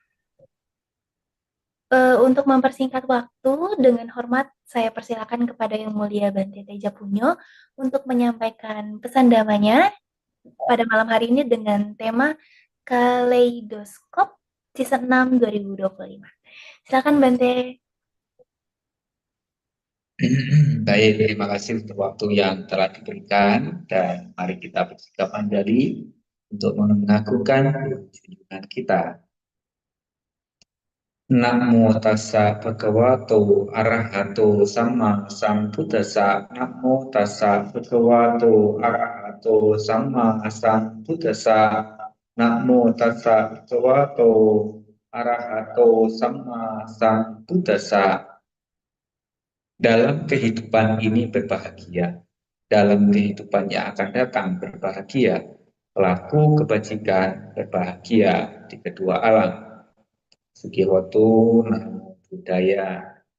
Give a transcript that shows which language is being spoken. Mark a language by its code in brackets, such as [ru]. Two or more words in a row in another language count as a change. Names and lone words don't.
[id] Untuk mempersingkat waktu, dengan hormat saya persilakan kepada Yang Mulia Bante Teja Punyo untuk menyampaikan pesan damanya pada malam hari ini dengan tema Kaleidoskop Season 6 2025. Silakan Bante. Baik, terima kasih untuk waktu yang telah diberikan dan mari kita bersikap kembali untuk mengagunkan junjungan kita. [pi] Namo tassa bhagavato arahato sama sambuddhassa. Namo tassa bhagavato arahato sama sambuddhassa. Namo tassa bhagavato arahato sama sambuddhassa. [id] Dalam kehidupan ini berbahagia, dalam kehidupan yang akan datang berbahagia, pelaku kebajikan berbahagia di kedua alam. [pi] Sugihoto, Namo Buddhaya.